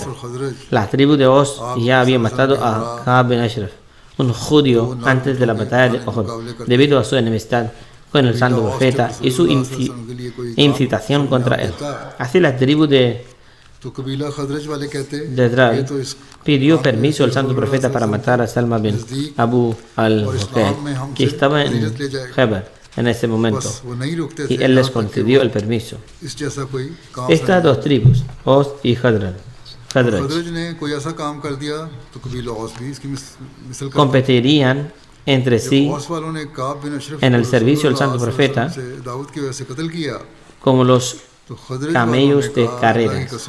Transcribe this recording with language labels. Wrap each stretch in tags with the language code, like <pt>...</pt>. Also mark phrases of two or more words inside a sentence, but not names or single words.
<es>La tribu de Aus ya había matado a Ka'b bin Ashraf, un judío, antes de la batalla de Uhud, debido a su enemistad con el santo profeta y su incitación contra él. Así la tribu de Dral pidió permiso al santo profeta para matar a Salma bin Abu al-Hukayk, que estaba en Khaybar en ese momento, y él les concedió el permiso. Estas dos tribus, Aus y Khazraj, competirían entre sí en el servicio al santo profeta como los camellos de carreras.</es>